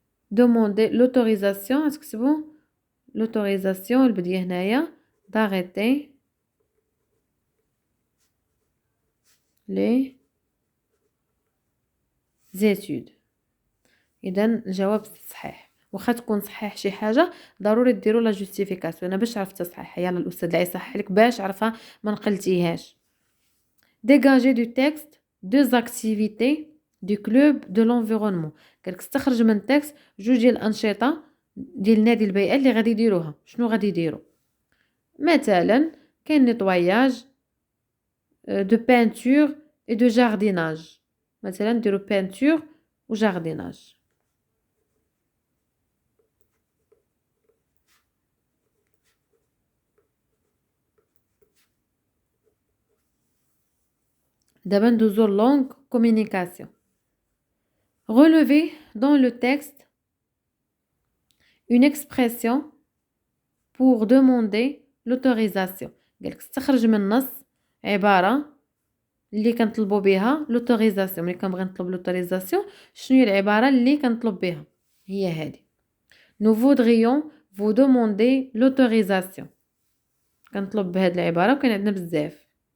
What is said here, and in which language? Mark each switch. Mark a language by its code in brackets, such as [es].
[ar] دوموندي لوتوريزاسيون، غتكتبوا لوتوريزاسيون البديه هنايا داغيتي لي زيتود. اذا الجواب صحيح. واخا تكون صحيح شي حاجه ضروري ديروا لا جوستيفيكاسيون. انا باش عرفت تصحيح يلا الاستاذ اللي يصحح لك باش عرفها ما نقلتيهاش. [fr] dégager du texte deux activités du club de l'environnement. [ar] قالك استخرج من التكست جوج ديال الانشطه ديال نادي البيئه اللي غادي يديروها. شنو غادي يديروا؟ مثلا كاين نيطواياج دو بانتور اي دو جارديناج. مثلا نديروا بانتور وجارديناج. دابا ندوزو [fr] longue communication. Relever dans le texte une expression pour demander l'autorisation. [ar] قالك استخرج من النص عبارة اللي كنطلبوا بها l'autorisation. ملي كنبغي نطلب l'autorisation شنو هي العبارة اللي كنطلب بها؟ هي هذه. [fr] Nous voudrions vous demander l'autorisation. [ar] كنطلب بهاد العبارة وكاين عندنا بزاف.